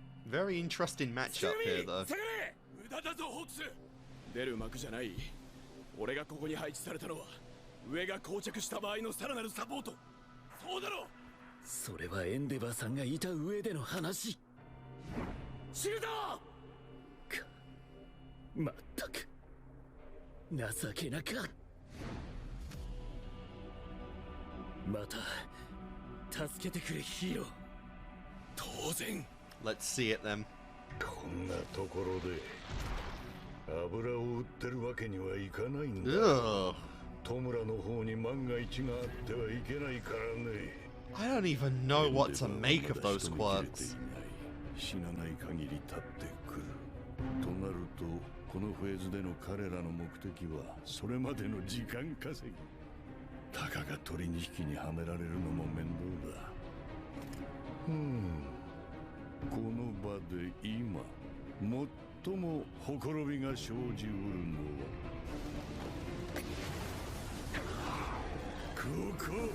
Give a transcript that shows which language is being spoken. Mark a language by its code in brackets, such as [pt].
[en] Very interesting matchup here, though. [ja] 無駄だぞホークス。出る幕じゃない。俺がここに配置されたのは上が膠着した場合のさらなるサポート。そうだろ。それはエンデバーさんがいた上での話。シルドか。まったく情けなか。また助けてくれヒーロー。当然。 [en] Let's see it then. [ja] こんなところで油を売ってるわけにはいかないんだ。戸村の方に万が一があってはいけないからね。 [en] I don't even know what to make of those quirks. [ja] 死なない限り立ってくる。となるとこのフェーズでの彼らの目的はそれまでの時間稼ぎ。たかが取引にはめられるのも面倒だ。この場で今最もほころびが生じうるのはここ。